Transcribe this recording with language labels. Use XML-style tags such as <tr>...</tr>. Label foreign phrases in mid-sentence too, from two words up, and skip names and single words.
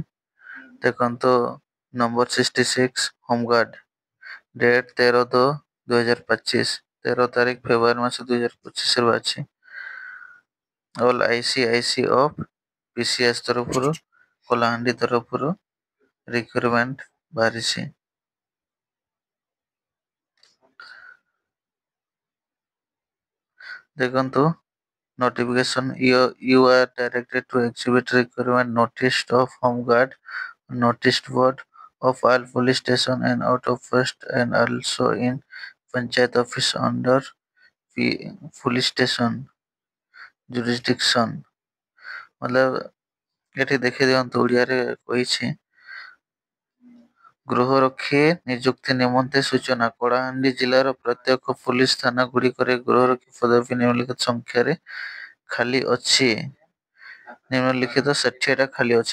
<or>ଦେଖନ୍ତୁ ନମ୍ବର 66 ହୋମଗାର୍ଡ, ଡେଟ୍ 13/2/2025, 13 ତାରିଖ ଫେବୃଆରୀ ମାସ 2025ରୁ ଅଛି। ଅଲ୍ ICIC ଅଫ୍ PCS ତରଫରୁ, କଳାହାଣ୍ଡି ତରଫରୁ ରିକ୍ରୁଟମେଣ୍ଟ ବାହାରିଛି।</or> <en>ଦେଖନ୍ତୁ notification, you are directed to exhibit requirement notice of home guard notice board of all police station and out of post and also in panchayat office under police station jurisdiction।</en> <or>मतलब ଏଠି ଦେଖି ଦିଅନ୍ତୁ, ଓଡ଼ିଆରେ କହିଛି ଗୃହରକ୍ଷୀ ନିଯୁକ୍ତି ନିମନ୍ତେ ସୂଚନା। କଳାହାଣ୍ଡି ଜିଲ୍ଲାର ପ୍ରତ୍ୟେକ ପୁଲିସ ଥାନା ଗୁଡ଼ିକରେ ଗୃହରକ୍ଷୀ ପଦବୀ ନିମ୍ନଲିଖିତ ସଂଖ୍ୟାରେ ଖାଲି ଅଛି। ନିମ୍ନଲିଖିତ 60ଟା ଖାଲି ଅଛି।</or>